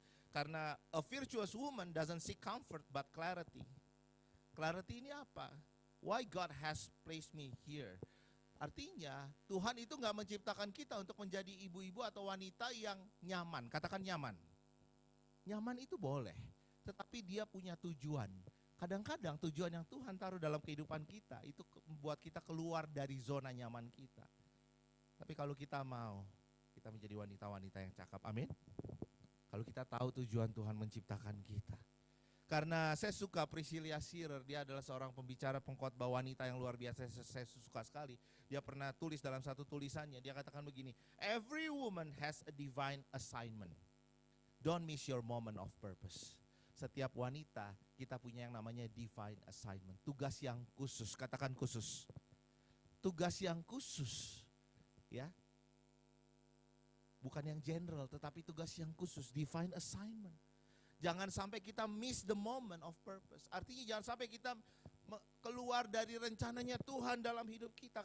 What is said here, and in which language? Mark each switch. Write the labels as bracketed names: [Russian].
[Indonesian] Karena [English] a virtuous woman doesn't seek comfort but clarity. Clarity [Indonesian] ini apa? [English] Why God has placed me here. [Indonesian] Artinya Tuhan itu gak menciptakan kita untuk menjadi ibu-ibu atau wanita yang nyaman. Katakan nyaman. Nyaman itu boleh, tetapi dia punya tujuan. Kadang-kadang tujuan yang Tuhan taruh dalam kehidupan kita itu membuat kita keluar dari zona nyaman kita. Tapi kalau kita mau, kita menjadi wanita-wanita yang cakap, amin. Kalau kita tahu tujuan Tuhan menciptakan kita. Karena saya suka Priscilla Shirer, dia adalah seorang pembicara pengkhotbah wanita yang luar biasa, saya suka sekali. Dia pernah tulis dalam satu tulisannya, dia katakan begini, [English] every woman has a divine assignment. Don't miss your moment of purpose. [Indonesian] Setiap wanita, kita punya yang namanya divine assignment. Tugas yang khusus, katakan khusus. Tugas yang khusus, ya. Bukan yang general, tetapi tugas yang khusus, divine assignment. Jangan sampai kita [English] miss the moment of purpose. [Indonesian] Artinya jangan sampai kita keluar dari rencananya Tuhan dalam hidup kita.